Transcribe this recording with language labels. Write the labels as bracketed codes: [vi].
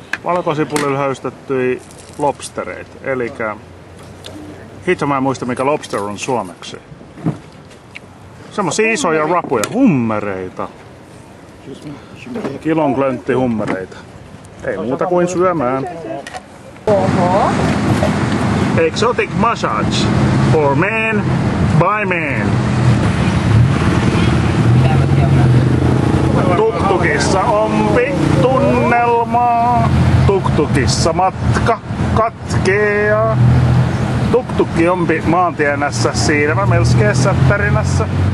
[fi] Valkosipulilla höystettyjä lobstereita. Elikkä hitto mä en muista mikä lobster on suomeksi. Semmosia isoja rapuja, hummereita. Kilon klöntti hummereita. Ei muuta kuin syömään. Oho. [en] Exotic massage for men by men. [fi] Tuktukissa on tunnelmaa. Tuktukissa matka katkeaa. Tuktukki on maantienässä siinä melskeessä tarinassa.